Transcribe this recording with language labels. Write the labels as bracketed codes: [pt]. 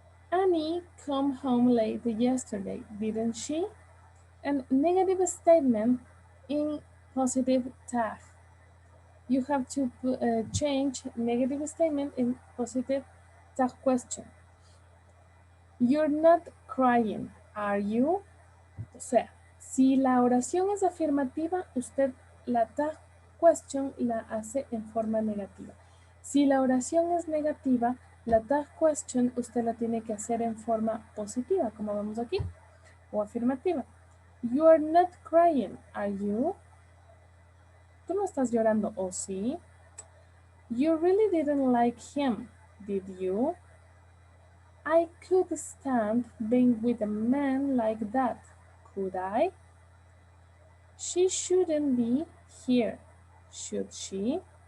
[en] Annie came home late yesterday, didn't she? And negative statement in positive tag. You have to change negative statement in positive tag question. You're not crying, are you? [es] O sea, si la oración es afirmativa, usted la tag question la hace en forma negativa. Si la oración es negativa, la tag question usted la tiene que hacer en forma positiva, como vemos aquí, o afirmativa. [en] You are not crying, are you? [es] Tú no estás llorando, ¿o sí? [en] You really didn't like him, did you? I could stand being with a man like that, could I? She shouldn't be here, should she?